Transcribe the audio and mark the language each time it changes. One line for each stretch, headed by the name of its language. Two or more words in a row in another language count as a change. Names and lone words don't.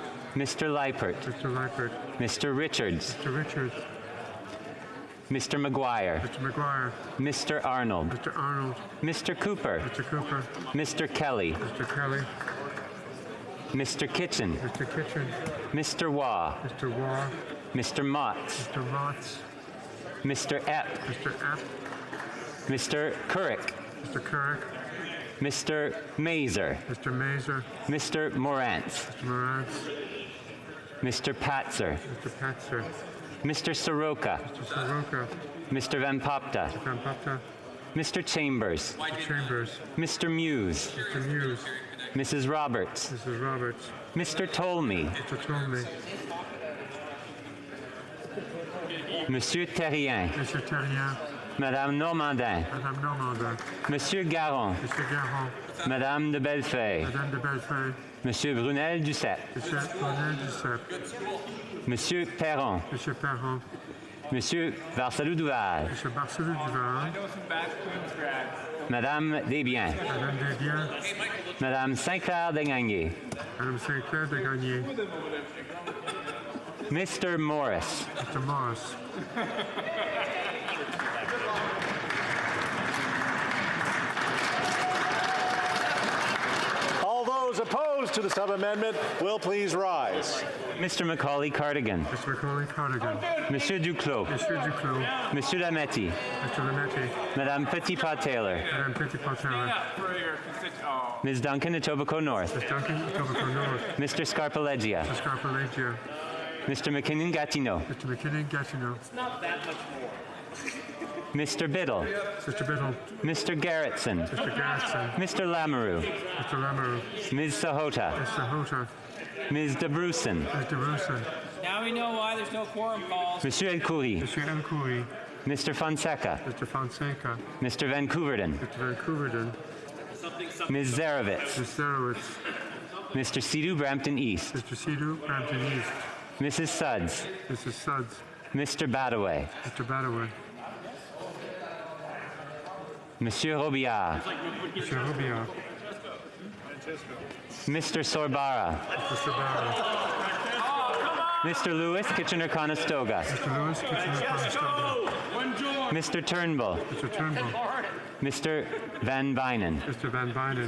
English: Mr. Leipert. Mr. Leipert. Mr. Richards. Mr. Richards. Mr. McGuire. Mr. McGuire. Mr. Arnold. Mr. Arnold. Mr. Cooper. Mr. Cooper. Mr. Kelly. Mr. Kelly. Mr. Kitchen. Mr. Kitchen. Mr. Waugh. Mr. Waugh. Mr. Motz. Mr. Motz. Mr. Epp. Mr. Epp. Mr. Couric. Mr. Couric. Mr. Mazer. Mr. Mazer. Mr. Morantz. Mr. Morantz. Mr. Patzer. Mr. Patzer. Mr. Soroka. Mr. Soroka. Mr. Van Popta. Mr. Van Popta. Mr. Chambers. Mr. Chambers. Mr. Muse. Mr. Muse. Mrs. Roberts. Mrs. Roberts. Mr. Tolmie. Mr. Tolmie.
French: Monsieur Terrien. Monsieur Terrien. Madame Normandin. Madame Normandin. Monsieur Garon. Monsieur Garon. Madame de Bellefeuille. Madame de Bellefeuille. Monsieur Brunel Duceppe. Monsieur Brunel Duceppe. Monsieur Perron. Monsieur Perron. Monsieur Barcelou-Duval. Monsieur Barcelou-Duval. Madame Desbiens. Madame Desbiens. Madame Saint-Clair-Degagné. Madame Saint-Clair-Degagné.
English: Mr. Morris. Mr. Morris. All those opposed to the sub-amendment will please rise. Mr. Macaulay Cardigan. Mr. Macaulay Cardigan.
French: Monsieur Duclos. Monsieur Duclos. Monsieur Lametti.
English: Mr. Lametti.
French: Madame Petitpas-Taylor. Madame Petitpas-Taylor.
English: Ms. Duncan, Etobicoke North. Ms. Duncan, Etobicoke North. Mr. Scarpaleggia. Mr. Scarpaleggia. Mr. McKinnon-Gatineau. Mr. McKinnon-Gatineau. It's not that much more. Mr. Biddle. Mr. Biddle. Mr. Garrettson. Mr. Garrettson. Mr. Lamoureux. Mr. Lamoureux. Ms. Sahota. Ms. Sahota. Ms. DeBrusen. Ms. DeBrusen. Now we know why there's no quorum calls.
French: Monsieur Elcoury. Monsieur Elcoury.
English: Mr. Fonseca. Mr. Fonseca. Mr. Vancouverden. Mr. Vancouverden. Ms. Zarevitz. Ms. Zarowitz. Mr. Sidhu Brampton East. Mr. Sidhu Brampton East. Mrs. Suds. Mrs. Suds. Mr. Badaway. Mr. Badaway.
French: Monsieur Robillard. Monsieur Robillard.
English: Mr. Sorbara. Mr. Sorbara. Mr. Lewis, Kitchener-Conestoga. Mr. Lewis, Kitchener-Conestoga. Mr. Turnbull. Mr. Turnbull. Mr. Van Bynen. Mr. Van Bynen.